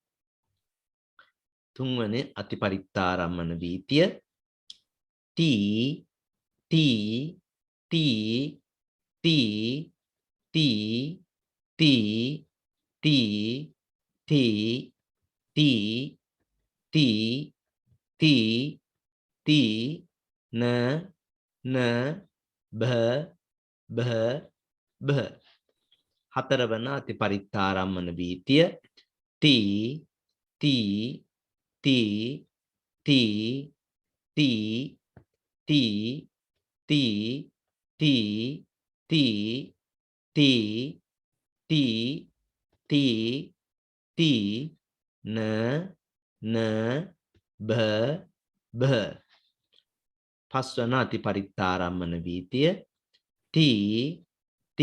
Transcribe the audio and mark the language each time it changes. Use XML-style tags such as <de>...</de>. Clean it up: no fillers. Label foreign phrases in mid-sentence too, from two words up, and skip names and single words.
<si>තුන්වන අති පරිත්තාරම්මන වීතිය තී තී තී තී තී තී තී තී තී තී තී තී න න භ භ භ. හතරවන අති පරිත්තාරම්මන වීතිය තී තී ති ති ති ති ති ති ති ති ති ති ති න න භ භ පස්වන අතිපරිත්තාරම්මන වීතිය ති ති</si>